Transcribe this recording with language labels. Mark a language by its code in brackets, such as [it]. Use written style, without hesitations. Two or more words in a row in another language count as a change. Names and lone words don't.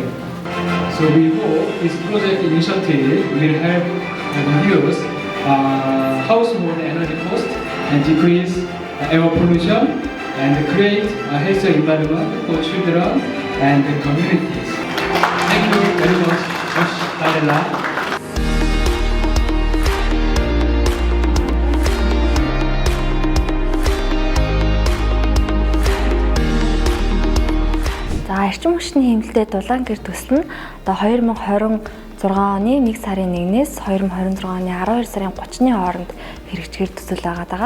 [en] So we hope this project initiative will help reduce household energy cost and decrease air pollution and create a healthier environment for children and the communities. Thank you very much. Josh. [mn] За эрчим хүчний хэмнэлтэд дулаан гэр төсөл нь одоо 2026 оны 1 сарын 1-ээс 2026 оны 12 сарын 30-ны хооронд хэрэгжихэр төсөл байгаа.